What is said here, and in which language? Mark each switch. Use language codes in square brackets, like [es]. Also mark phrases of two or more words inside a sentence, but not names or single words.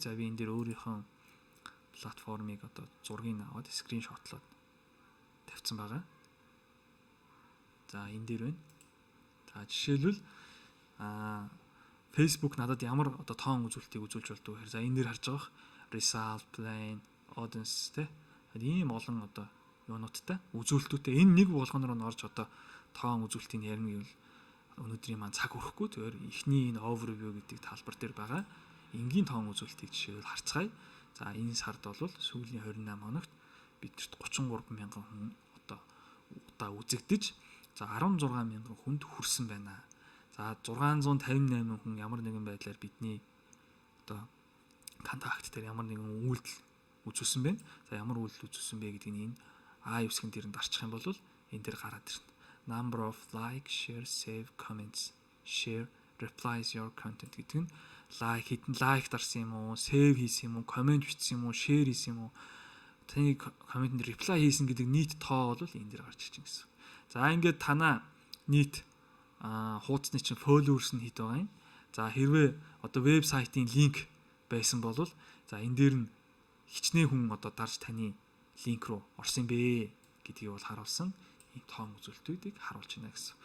[mn] За би энэ дээр өөрийнхөө платформыг одоо зургийг аваад скриншотлоод тавьсан байгаа. За энэ дээр байна. За жишээлбэл Facebook надад ямар одоо тоон үзүүлэлтийг үзүүлж болдог вэ гэхээр за энэ дээр харж байгаа [en] result plan, [mn] audience те ийм олон одоо юунуудтай үзүүлэлтүүтэй энэ нэг болгоноор нь орж одоо тоон үзүүлэлтийг ярина гэвэл өнөөдрийн маань цаг өрөхгүй зөвөр эхний энэ overview гэдэг талбар дээр байгаа энгийн тоон үзүүлэлтийг жишээлбэл харцгаая. За энэ сард бол сүүлийн 28 хоногт бидэрт 33 мянган хүн одоо удаа үзэгдэж за 16 мянган хүнд хүрсэн байна. За 658 хүн ямар нэгэн байдлаар бидний одоо контакт дээр ямар нэгэн үйлдэл үзүүлсэн байна. За ямар үйлдэл үзүүлсэн бэ гэдгийг энэ А үсгэн дээр нь дарчих юм бол энэ дээр гараад ирнэ. [en] Number of like, share, save, comments, share, replies your content [mn] гэдэг нь лайк хэдэн лайк дарсан юм уу, save хийсэн юм уу, comment бичсэн юм уу, share хийсэн юм уу, таны комментэнд reply хийсэн гэдэг нийт тоо бол энэ дээр гарч иж гэсэн. За ингээд танаа нийт хуудасны чинь followers нь хэд байгаа юм. За хэрвээ одоо вебсайтын линк байсан бол за энэ дээр нь хичнээн хүн одоо дарж таны линк руу орсон бэ гэдгийг бол харуулсан ийм тоон үзүүлэлтүүдийг харуулж байна гэсэн.